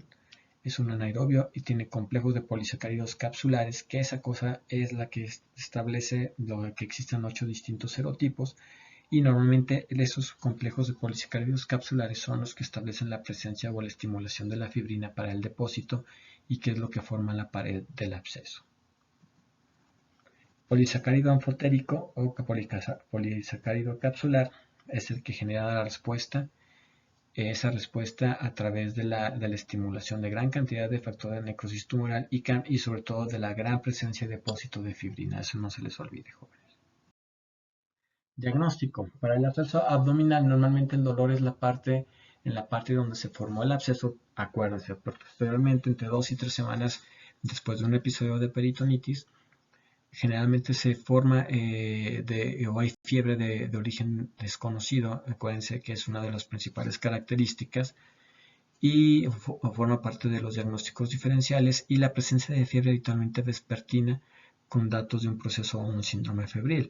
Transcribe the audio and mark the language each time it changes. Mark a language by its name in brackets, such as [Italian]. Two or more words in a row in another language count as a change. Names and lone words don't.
[Spanish] Es un anaerobio y tiene complejos de polisacáridos capsulares, que esa cosa es la que establece lo que existen 8 distintos serotipos. Y normalmente esos complejos de polisacáridos capsulares son los que establecen la presencia o la estimulación de la fibrina para el depósito y que es lo que forma la pared del absceso. Polisacárido anfotérico o polisacárido capsular es el que genera la respuesta, esa respuesta a través de la estimulación de gran cantidad de factores de necrosis tumoral y sobre todo de la gran presencia y depósito de fibrina. Eso no se les olvide, jóvenes. Diagnóstico. Para el absceso abdominal, normalmente el dolor es en la parte donde se formó el absceso, acuérdense, posteriormente entre 2 y 3 semanas después de un episodio de peritonitis, generalmente se forma o hay fiebre de origen desconocido, acuérdense que es una de las principales características, y forma parte de los diagnósticos diferenciales y la presencia de fiebre habitualmente vespertina con datos de un proceso o un síndrome febril.